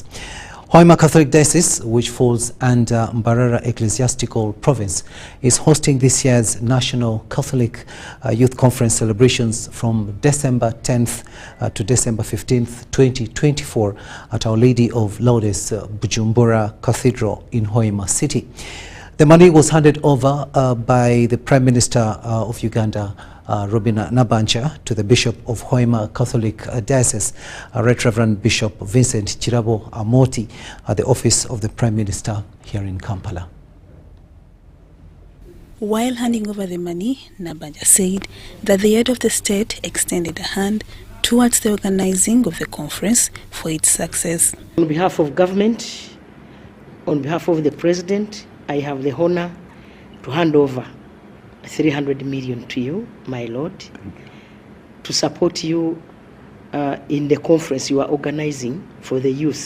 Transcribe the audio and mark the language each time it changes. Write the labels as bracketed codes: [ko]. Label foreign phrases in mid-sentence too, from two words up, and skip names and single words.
[en] Hoima Catholic Diocese, which falls under Mbarara Ecclesiastical Province, is hosting this year's National Catholic Youth Conference celebrations from December 10th to December 15th, 2024 at Our Lady of Lourdes, Bujumbura Cathedral in Hoima City. The money was handed over by the Prime Minister of Uganda, Robina Nabanja, to the Bishop of Hoima Catholic Diocese, Right Reverend Bishop Vincent Chirabo Amoti, at the office of the Prime Minister here in Kampala. While handing over the money, Nabanja said that the head of the state extended a hand towards the organizing of the conference for its success. On behalf of government, on behalf of the President, I have the honor to hand over 300 million to you, my Lord, to support you in the conference you are organizing for the youth.